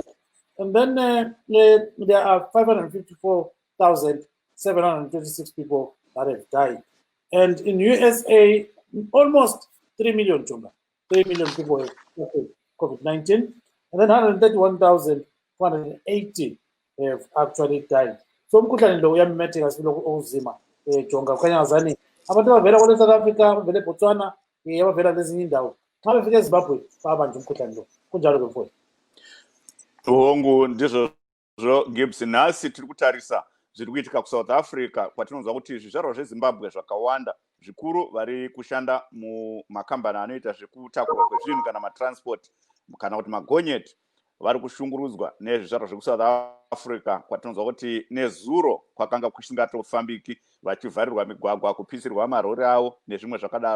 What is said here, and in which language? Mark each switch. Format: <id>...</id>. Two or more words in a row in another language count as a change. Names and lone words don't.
<en>And then there are 554,726 people that have died. And in USA, almost 3 million, 3 million people have contracted COVID-19, and then 131,480 have actually died.</en> <nd>So umkhuhlane lo uyamemetheka sibilo okuzima Jonga kanyazani abantu abavela kule South Africa abavela eBotswana abavela lezinye indawo xa befika eZimbabwe babanje umkhuhlane lo kunjalo ke mfowethu.</nd> <sn>Hongu ndizvo Gibbs nasi tiri kutarisa zviri kuitika kuSouth Africa kwatinonzwa kuti zvizvarwa zveZimbabwe zvakawanda zvikuru vari kushanda mumakambani anoita zvekutakura kwezvinhu kana matransport kana kuti magonyeti vari kushungurudzwa nezvizvarwa zvekuSouth Africa kwatinonzwa kuti nezuro kwakanga kusingatofambiki vachivharirwa migwagwa kupisirwa marori avo nezvimwe zvakadaro.</sn>